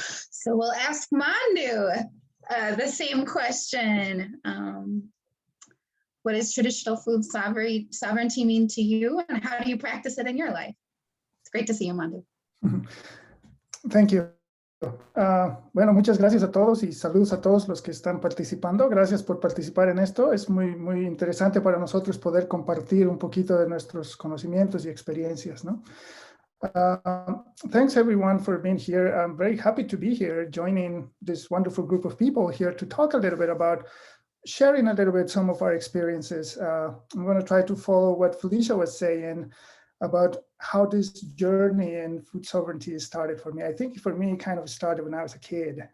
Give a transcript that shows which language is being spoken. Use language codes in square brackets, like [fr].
[en] So we'll ask Mandu the same question. What does traditional food sovereignty mean to you, and how do you practice it in your life? It's great to see you, Mandu. Thank you. [es] Bueno, muchas gracias a todos y saludos a todos los que están participando. Gracias por participar en esto. Es muy interesante para nosotros poder compartir un poquito de nuestros conocimientos y experiencias, ¿no? [en] Thanks everyone for being here. I'm very happy to be here, joining this wonderful group of people here to talk a little bit about sharing a little bit some of our experiences. I'm going to try to follow what Felicia was saying about how this journey in food sovereignty started for me. I think for me, it kind of started when I was a kid.